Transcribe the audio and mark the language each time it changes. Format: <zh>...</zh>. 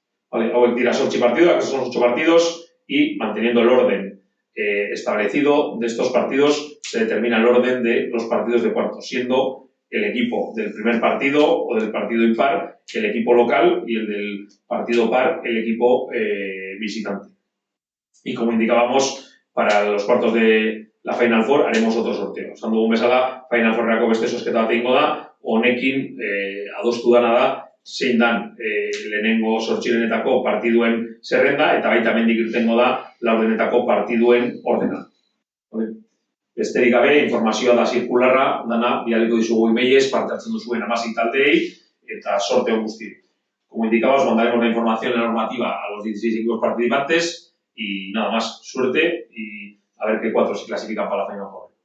<es>Vale,</es> <eu>hauek dira</eu> <es>8 partidos, que son 8 partidos, y manteniendo el orden establecido de estos partidos, se determina el orden de los partidos de cuartos, siendo el equipo del primer partido o del partido impar el equipo local y el del partido par el equipo visitante. Y como indicábamos, para los cuartos de la Final Four haremos otro sorteo.</es> <eu>Esan dugun bezala, Final Fourrako beste zozketa bat egingo da, honekin adostu dana da, zein dan lehenengo zortzirenetako partiduen zerrenda, eta baita mendik irtengo da laurdenetako partiduen ordena. Besterik gabe, informazioa da zirkularra, dana bidaliko dizugu emailez, parte hartzen duzuen 16 taldeei, eta sorte on guzti.</eu> <es>Como indicabas, mandaremos la información normativa a los 16 equipos participantes, y nada más, suerte, y a ver qué 4 se clasifican para la Final Four.</es>